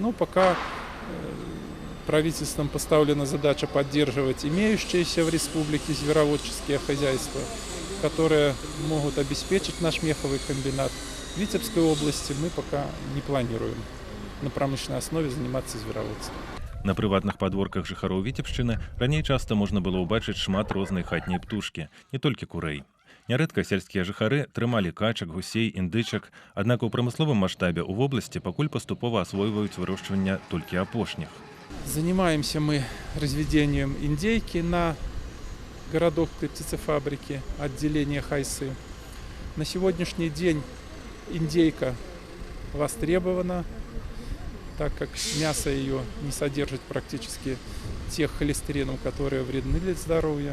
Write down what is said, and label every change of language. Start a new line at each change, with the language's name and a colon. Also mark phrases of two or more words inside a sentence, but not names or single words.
Russian: Но пока правительством поставлена задача поддерживать имеющиеся в республике звероводческие хозяйства, которые могут обеспечить наш меховый комбинат. В Витебской области мы пока не планируем на промышленной основе заниматься звероводством.
Belarusian: На прыватных падворках жыхароў Віцебшчыны раней часта можна было ўбачыць шмат рознай хатняй птушкі, не толькі курэй. Нярэдка сельскія жыхары трымалі качак, гусей, індычак, аднак у прамысловым маштабе ў вобласці пакуль паступова асвойваюць вырошчванне толькі апошніх.
Russian: Занимаемся мы разведением индейки на городок птицефабрики, отделение Хайсы. На сегодняшний день индейка востребована, так как мясо ее не содержит практически тех холестеринов, которые вредны для здоровья.